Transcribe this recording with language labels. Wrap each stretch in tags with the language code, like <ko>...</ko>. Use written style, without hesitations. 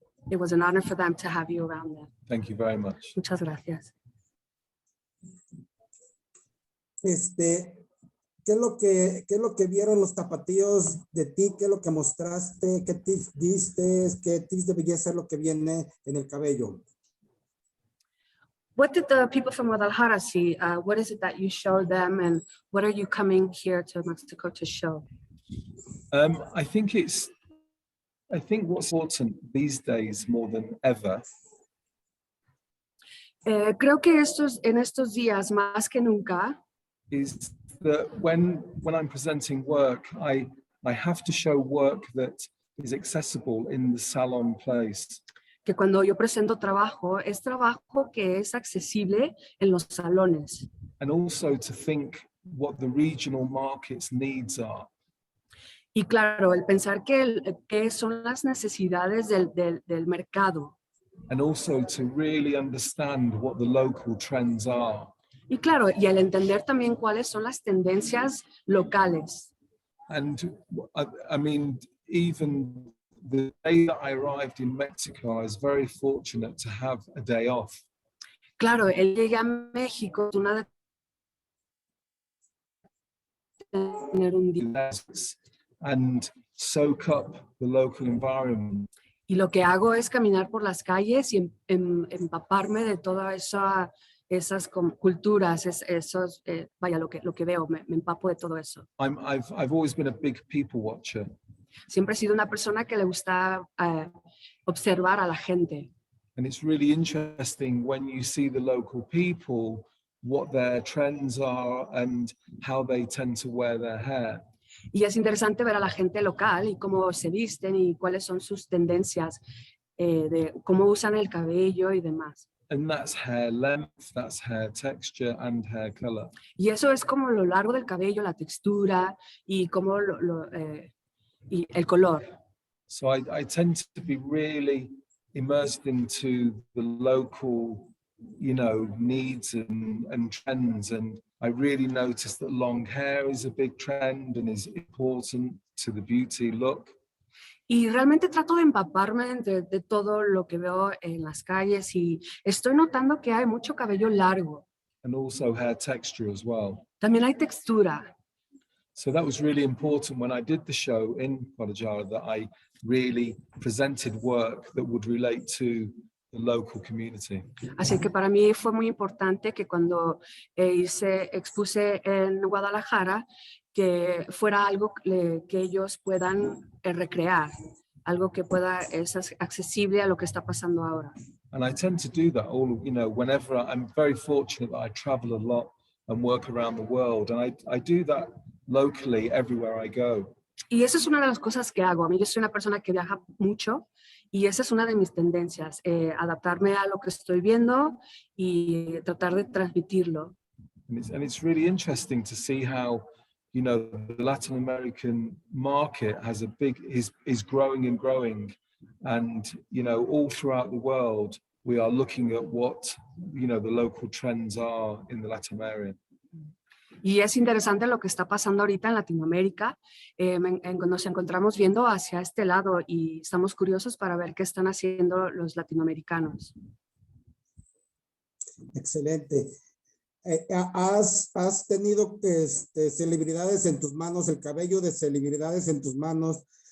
<en>It was an honor for them to have you around them. Thank you very much.</en> <es>Muchas gracias. ¿Qué es lo que vieron los tapatíos de ti? ¿Qué es lo que mostraste? ¿Qué tips diste? ¿Qué tips de belleza es lo que viene en el cabello?</es> <en>What did the people from Guadalajara see? What is it that you showed them, and what are you coming here to Mexico to show? I think what's important these days more than ever</en> <es>Creo que en estos días más que nunca</es> <en>is that when I'm presenting work, I have to show work that is accessible in the salon place.</en> <es>que cuando yo presento trabajo, es trabajo que es accesible en los salones.</es> <en>And also to think what the regional market's needs are.</en> <es>Y claro, el pensar que son las necesidades del mercado.</es> <en>And also to really understand what the local trends are.</en> <es>Y claro, y el entender también cuáles son las tendencias locales.</es> <en>And I mean, even the day that I arrived in Mexico, I was very fortunate to have a day off.</en> <es>Claro, él llega a México, una de tener un día.</es> <en>And soak up the local environment.</en> <es>Y lo que hago es caminar por las calles y empaparme de todas esas culturas, vaya, lo que veo, me empapo de todo eso.</es> <en>I've always been a big people watcher.</en> <es>Siempre he sido una persona que le gusta observar a la gente.</es> <en>And it's really interesting when you see the local people, what their trends are and how they tend to wear their hair.</en> <es>Y es interesante ver a la gente local y cómo se visten y cuáles son sus tendencias, de cómo usan el cabello y demás.</es> <en>And that's hair length, that's hair texture and hair color.</en> <es>Y eso es como lo largo del cabello, la textura y cómo y el color.</es> <en>So I tend to be really immersed into the local, you know, needs and trends. And I really noticed that long hair is a big trend and is important to the beauty look.</en> <es>Y realmente trato de empaparme de todo lo que veo en las calles y estoy notando que hay mucho cabello largo.</es> <en>and also hair texture as well.</en> <es>También hay textura.</es> <en>So that was really important when I did the show in Guadalajara, that I really presented work that would relate to the local community.</en> <es>Así que para mí fue muy importante que cuando expuse en Guadalajara, que fuera algo que ellos puedan recrear, algo que es accesible a lo que está pasando ahora.</es> <en>And I tend to do that whenever I'm very fortunate that I travel a lot and work around the world. And I do that locally everywhere I go.</en> <es>Y esa es una de las cosas que hago. A mí yo soy una persona que viaja mucho y esa es una de mis tendencias, adaptarme a lo que estoy viendo y tratar de transmitirlo.</es> <en>And it's really interesting to see how, the Latin American market is growing and growing. And, all throughout the world, we are looking at what, the local trends are in the Latin area.</en> <es>Y es interesante lo que está pasando ahorita en Latinoamérica. Nos encontramos viendo hacia este lado y estamos curiosos para ver qué están haciendo los latinoamericanos. Excelente. Has tenido celebridades en tus manos, el cabello de celebridades en tus manos.</es>